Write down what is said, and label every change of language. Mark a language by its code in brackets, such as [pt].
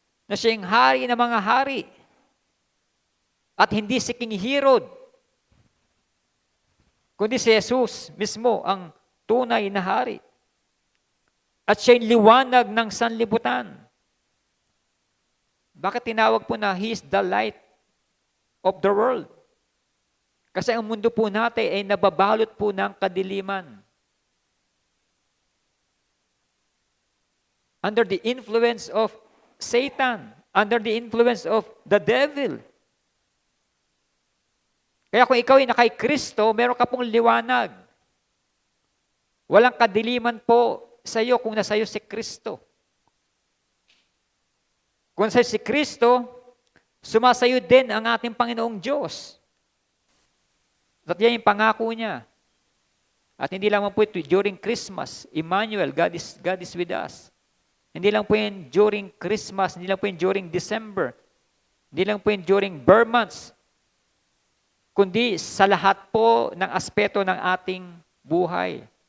[tl] Na siya yung hari ng mga hari. At hindi si King Herod. Kundi si Jesus mismo ang tunay na hari. At siya yung liwanag ng sanlibutan. Bakit tinawag po na [en] He is the light of the world? [tl] Kasi ang mundo po natin ay nababalot po ng kadiliman. [en] Under the influence of Satan, under the influence of the devil. [tl] Kaya kung ikaw ay nakay Kristo, meron ka pong liwanag. Walang kadiliman po sa iyo kung nasa iyo si Kristo. Kung nasa iyo si Kristo, sumasayo din ang ating Panginoong Diyos. At yan yung pangako niya. At hindi lang po ito during Christmas. Emmanuel, [en] God is with us. [tl] Hindi lang po yan during Christmas, hindi lang po yan during December. Hindi lang po yan during birth months. Kundi sa lahat po ng aspeto ng ating buhay.